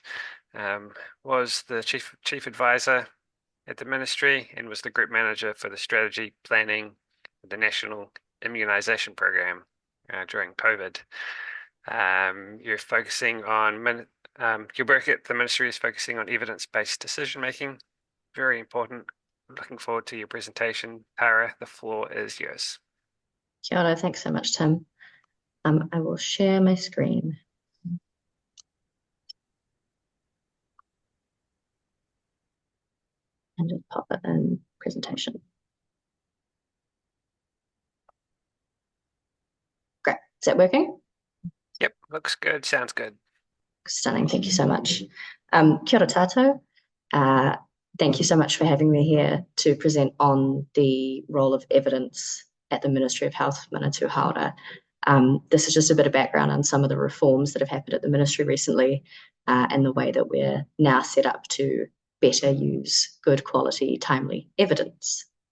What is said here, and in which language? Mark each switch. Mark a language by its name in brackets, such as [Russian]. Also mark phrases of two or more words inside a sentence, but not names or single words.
[English] Was the chief advisor at the ministry and was the group manager for the strategy planning of the National Immunisation Program during COVID. You're focusing on your work at the ministry is focusing on evidence-based decision making. Very important. Looking forward to your presentation. Tara, the floor is yours. [Māori] Kia ora, [English] thanks so much, Tim. I will share my screen. And just pop it in presentation. Great. Is that working? Yep, looks good. Sounds good. Stunning. Thank you so much. [Māori] Kia ora tātou. [English] Thank you so much for having me here to present on the role of evidence at the Ministry of Health, Manatū Haora. This is just a bit of background on some of the reforms that have happened at the ministry recently and the way that we're now set up to better use good quality, timely evidence.